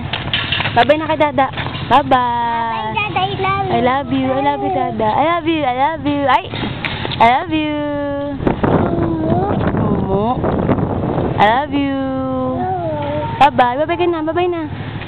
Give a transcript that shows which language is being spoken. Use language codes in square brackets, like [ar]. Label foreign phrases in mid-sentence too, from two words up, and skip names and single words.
[tl] Bye-bye na kay Dada. Bye-bye. [en] Bye, Dada. I love you. I love you, Dada. I love you. I love you. Ay! I love you. Mumu. I love you. [tl] Bye-bye. Bye-bye ka na. Bye-bye na.